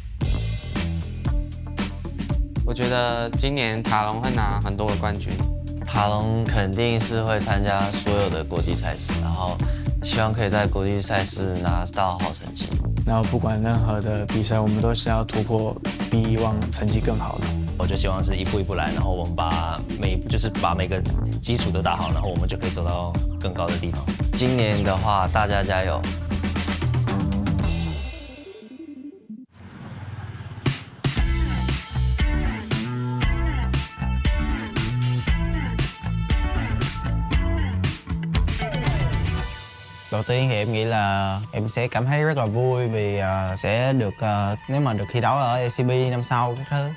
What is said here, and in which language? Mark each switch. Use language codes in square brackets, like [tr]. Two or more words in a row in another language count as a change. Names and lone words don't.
[zh] 我觉得今年塔隆会拿很多个冠军， 塔隆肯定是会参加所有的国际赛事，然后希望可以在国际赛事拿到好成绩。然后不管任何的比赛，我们都是要突破比以往成绩更好的。我就希望是一步一步来，然后我们把每个基础都打好，然后我们就可以走到更高的地方。今年的话，大家加油！ [vi] Đầu tiên thì em nghĩ là em sẽ cảm thấy rất là vui vì sẽ được nếu mà được thi đấu ở LCP năm sau các thứ.